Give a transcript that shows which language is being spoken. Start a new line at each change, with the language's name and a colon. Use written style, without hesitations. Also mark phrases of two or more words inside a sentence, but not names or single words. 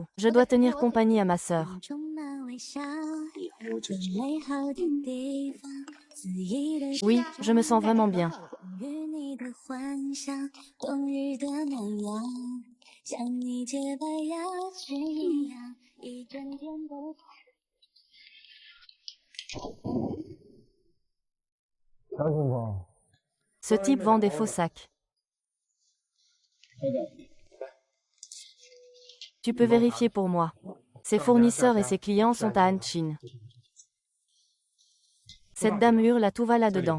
French: Je dois tenir compagnie à ma sœur.
Chinese: 眼中那微笑，最美好的地方，肆意的
French: Oui, je me sens vraiment bien.
Chinese: 与你的幻想，冬日的暖阳，像你洁白牙齿一样，一点点的。
French: Ce type vend des faux sacs. Tu peux vérifier pour moi. Ses fournisseurs et ses clients sont à Hanchin. Cette dame hurle à tout va là-dedans.